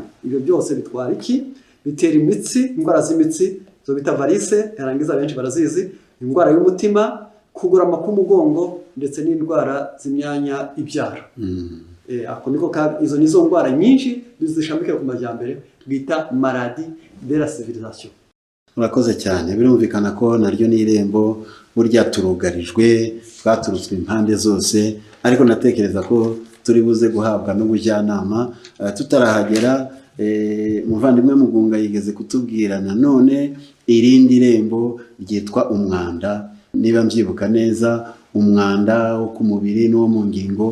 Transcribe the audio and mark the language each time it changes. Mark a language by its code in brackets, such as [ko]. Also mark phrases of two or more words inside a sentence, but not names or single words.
[rw] Ibyo byose bitwara iki? Bitera imitsi, indwara z'imitsi zo bita varice, yarangiza benshi barazizi, indwara y'umutima, kugorama k'umugongo ndetse n'indwara z'imyanya ibyara. Ako niko izo nizo ndwara nyinshi zishamikira ku majyambere bita [fr] maladie de la civilisation. [rw] Murakoze cyane. Birumvikana ko naryo ni irembo burya turugarijwe, twaturutswe impande zose, ariko natekereza ko turi buze guhabwa n'ubujyanama. Tutarahagera muvandimwe Mugunga yigeze kutubwira nanone irindi rembo ryitwa umwanda, niba mbyibuka neza, umwanda wo ku mubiri n'uwo mu ngingo.